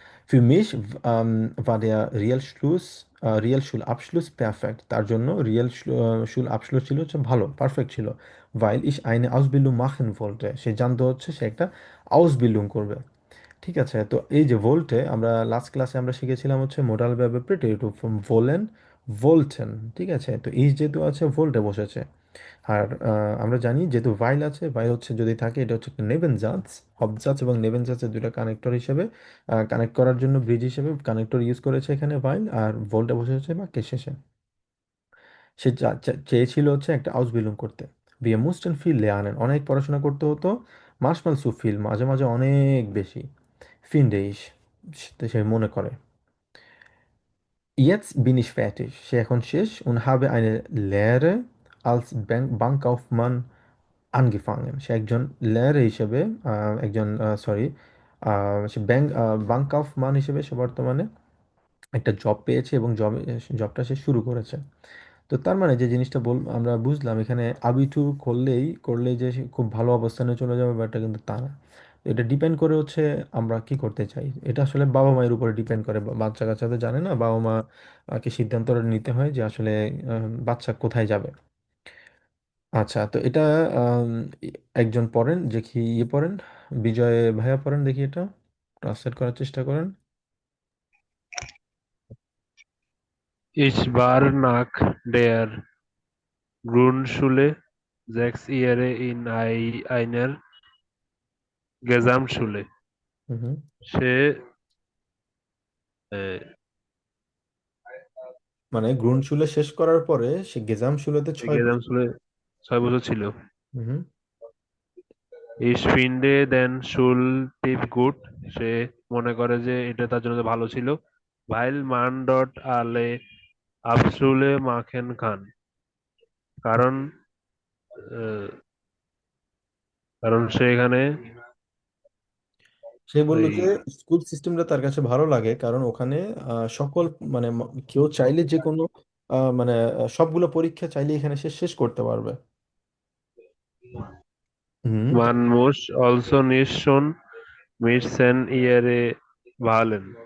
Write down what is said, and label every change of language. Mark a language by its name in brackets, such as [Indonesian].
[German] Für mich war der Realschulabschluss perfekt। [Bangla] তার জন্য Schulabschluss ছিল হচ্ছে ভালো, পারফেক্ট ছিল। [German] weil ich eine Ausbildung machen wollte। [Bangla] সে জানতো হচ্ছে সে একটা Ausbildung করবে। ঠিক আছে, তো এই যে ভোল্টে আমরা লাস্ট ক্লাসে আমরা শিখেছিলাম হচ্ছে মোডাল ভার্ব প্রিটেটিভ ফ্রম ভোলেন, ভোল্টেন। ঠিক আছে, তো এই যেহেতু আছে ভোল্টে বসেছে। আর আমরা জানি যেহেতু ভাইল আছে, ভাইল হচ্ছে যদি থাকে এটা হচ্ছে একটা নেবেনজান্স, হবজান্স এবং নেবেনজান্সের দুইটা কানেক্টর হিসেবে কানেক্ট করার জন্য ব্রিজ হিসেবে কানেক্টর ইউজ করেছে এখানে ভাইল, আর ভোল্টে বসেছে বাক্যের শেষে। সে চেয়েছিল হচ্ছে একটা আউসবিলং করতে। [German] Wir mussten viel lernen। [Bangla] অনেক পড়াশোনা করতে হতো। [German] manchmal zu viel। [Bangla] মাঝে মাঝে অনেক বেশি। [German] finde ich। [Bangla] সে মনে করে। [German] Jetzt bin ich fertig। [Bangla] সে এখন শেষ [German] und habe eine Lehre als Bankkaufmann angefangen। [Bangla] সে একজন লেয়ারে হিসেবে একজন সরি সে বাংক অফ মান হিসেবে সে বর্তমানে একটা জব পেয়েছে এবং জবটা সে শুরু করেছে। তো তার মানে যে জিনিসটা আমরা বুঝলাম এখানে আবিটু করলেই যে সে খুব ভালো অবস্থানে চলে যাবে বা এটা কিন্তু তা না। তো এটা ডিপেন্ড করে হচ্ছে আমরা কি করতে চাই, এটা আসলে বাবা মায়ের উপরে ডিপেন্ড করে। বাচ্চা কাচ্চা তো জানে না, বাবা মা কে সিদ্ধান্তটা নিতে হয় যে আসলে বাচ্চা কোথায় যাবে। আচ্ছা, তো এটা আম, একজন পড়েন যে কি ইয়ে পড়েন, বিজয় ভাইয়া পড়েন দেখি এটা ট্রান্সলেট করার চেষ্টা করেন। [German] Ich war nach der Grundschule 6 Jahre in einer Gesamtschule। হুম হুম। [Bangla] সে আহ, মানে গ্রুন্ডশুলে শেষ করার পরে সে গেজামশুলেতে সে 6 বছর। গেজামশুলে 6 বছর ছিল। হুম হুম। [German] Ich finde den Schultyp gut। [Bangla] সে মনে করে যে এটা তার জন্য ভালো ছিল। [German] Weil man dort alle Abschlüsse machen kann। [Bangla] কারণ আহ, কারণ সে এখানে সে বলল ওই যে স্কুল সিস্টেমটা তার কাছে ভালো লাগে কারণ ওখানে সকল মানে কেউ চাইলে যে কোনো মানে সবগুলো পরীক্ষা চাইলে এখানে সে শেষ করতে পারবে। হুম। [German] Man muss also nicht schon mit 10 Jahre wählen।